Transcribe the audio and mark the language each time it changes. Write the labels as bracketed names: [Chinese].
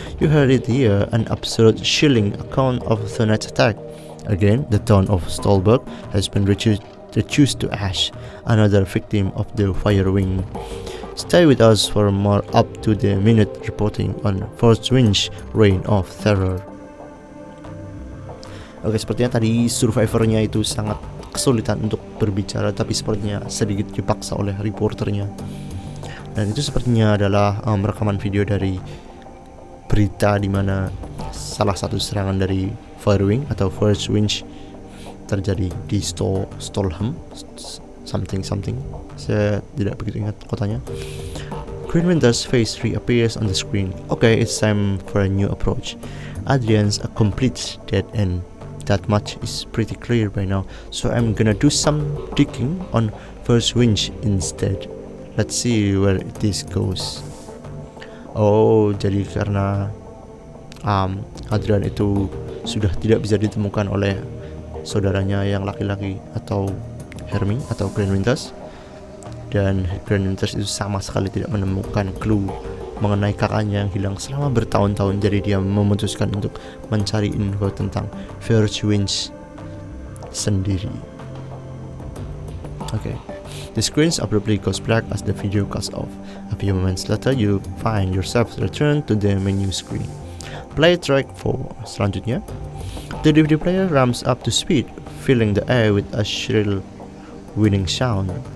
[English] You heard it here, an absurd, chilling account of the night's attack. Again, the town of Stolberg has been reduced to ash, another victim of the fire wing. Stay with us for more up-to-the-minute reporting on First Wind's Reign of Terror. [Indonesian] Oke, sepertinya tadi survivornya itu sangat kesulitan untuk berbicara, tapi sepertinya sedikit dipaksa oleh reporternya. Dan itu sepertinya adalah rekaman video dari berita di mana salah satu serangan dari Firewing atau First Wind terjadi di Stolham something. Saya tidak begitu ingat kotanya. [English] Green Winter's face reappears on the screen. Okay, it's time for a new approach. Adrian's a complete dead end. That much is pretty clear by now, so I'm gonna do some digging on First Wind instead. Let's see where this goes. [Indonesian] Oh, jadi karena Adrian itu sudah tidak bisa ditemukan oleh saudaranya yang laki-laki atau Hermie atau Green Winters, dan Green Winters itu sama sekali tidak menemukan clue mengenai kakaknya yang hilang selama bertahun-tahun. Jadi dia memutuskan untuk mencari info tentang First Wind sendiri. [English] Okay. The screen abruptly goes black as the video cuts off. A few moments later, you find yourself returned to the menu screen. Play track 4. [Indonesian] Selanjutnya, [English] the DVD player ramps up to speed, filling the air with a shrill, winning sound.